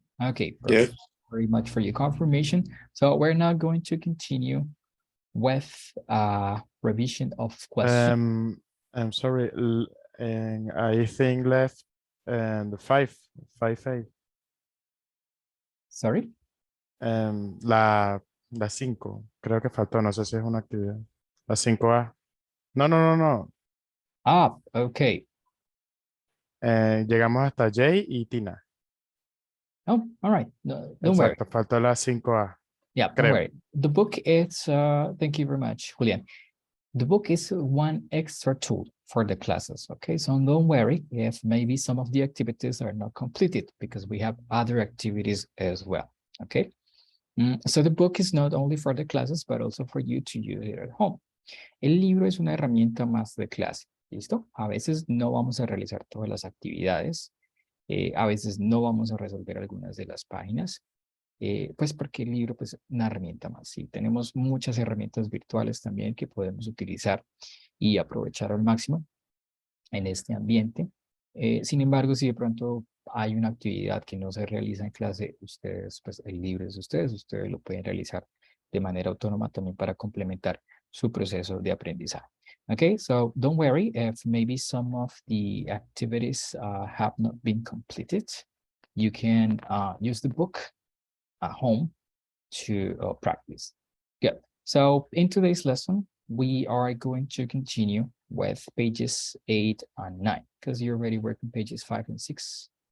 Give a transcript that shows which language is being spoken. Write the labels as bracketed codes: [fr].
[en] Okay, Yes. perfect. Very much for your confirmation. So we're now going to continue with revision of questions. I'm sorry, and I think left and 5A. Sorry? [es] La 5, creo que faltó, no sé si es una actividad. La 5A. No, no, no, no. [en] Ah, okay. [es] Llegamos hasta Jay y Tina. [en] Oh, all right. No, don't worry. [es] Exacto, faltó la 5A. [en] Yeah, don't [es] Creo. [en] worry. The book is, thank you very much, Julian. The book is one extra tool for the classes, okay? So don't worry if maybe some of the activities are not completed because we have other activities as well, okay? So the book is not only for the classes, but also for you to use it at home. [es] El libro es una herramienta más de clase, ¿listo? A veces no vamos a realizar todas las actividades, a veces no vamos a resolver algunas de las páginas, pues porque el libro pues, es una herramienta más. Sí, tenemos muchas herramientas virtuales también que podemos utilizar y aprovechar al máximo en este ambiente. Sin embargo, si de pronto hay una actividad que no se realiza en clase, ustedes, pues el libro es de ustedes lo pueden realizar de manera autónoma también para complementar su proceso de aprendizaje. [en] Okay, so don't worry if maybe some of the activities have not been completed. You can use the book at home to practice. Good. So in today's lesson, we are going to continue with pages 8 and 9 because you're already working pages 5 and 6.